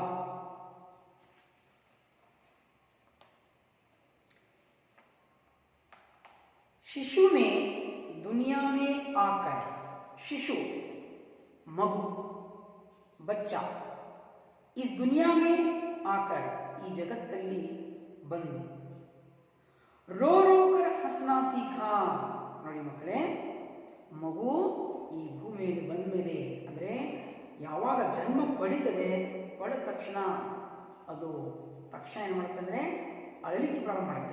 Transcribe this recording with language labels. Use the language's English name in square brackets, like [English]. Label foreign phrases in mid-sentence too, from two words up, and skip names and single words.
[Hindi] शिशु ने दुनिया में आकर, शिशु मगु बच्चा, इस दुनिया में आकर [Kannada] ಈ ಜಗತ್ತಲ್ಲಿ ಬಂದು [Hindi] रो रोकर हँसना सीखा. [Kannada] ನೋಡಿ ಮಕ್ಕಳೇ, ಮಗು ಈ ಭೂಮಿಯಲ್ಲಿ ಬಂದ ಮೇಲೆ ಅಂದರೆ ಯಾವಾಗ ಜನ್ಮ ಪಡಿತದೆ, ಪಡೆದ ತಕ್ಷಣ ಅದು ತಕ್ಷಣ ಏನು ಮಾಡುತ್ತಂದರೆ ಅಳಲಿಕ್ಕೆ ಪ್ರಾರಂಭ ಮಾಡುತ್ತೆ.